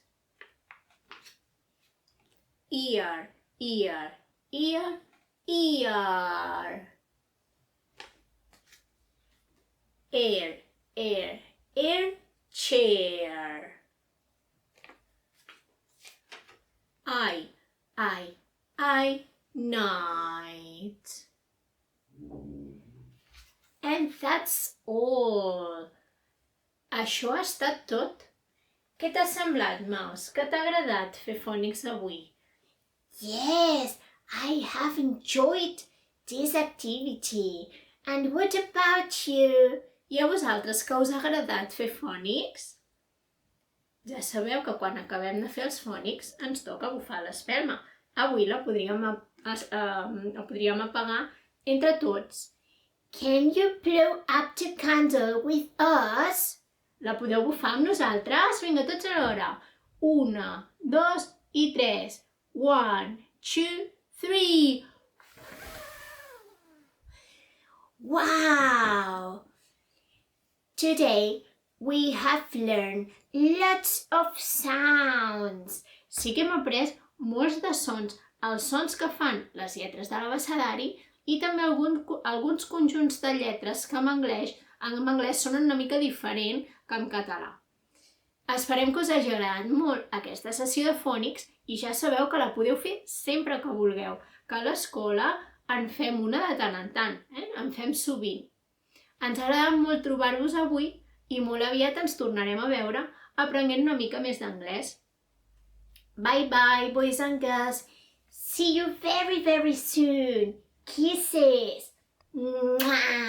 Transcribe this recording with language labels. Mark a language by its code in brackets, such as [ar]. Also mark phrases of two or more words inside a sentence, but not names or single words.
[en] Ear. Air, chair. I, night. And that's all. [ca] Això ha estat tot. Què t'ha semblat, Maus? Que t'ha agradat fer fònics avui? [en] Yes, I have enjoyed this activity. And what about you? [ca] I a vosaltres, que us ha agradat fer fònics? Ja sabeu que quan acabem de fer els fònics ens toca bufar l'espelma. Avui la podríem el podríem apagar entre tots. [en] Can you blow up the candle with us? [ca] La podeu bufar amb nosaltres? Vinga, tots alhora. 1, 2 i 3. 1, 2, 3. [en] Wow! Today we have learned lots of sounds. [ca] Sí que hem après molts de sons, els sons que fan les lletres de l'abecedari i també alguns conjunts de lletres que en anglès sonen una mica diferent que en català. Esperem que us hagi agradat molt aquesta sessió de fònics i ja sabeu que la podeu fer sempre que vulgueu, que a l'escola en fem una de tant en tant, en fem sovint. Ens ha agradat molt trobar-vos avui i molt aviat ens tornarem a veure aprenent una mica més d'anglès. [en] Bye bye, boys and girls. See you very, very soon. Kisses. Mwah.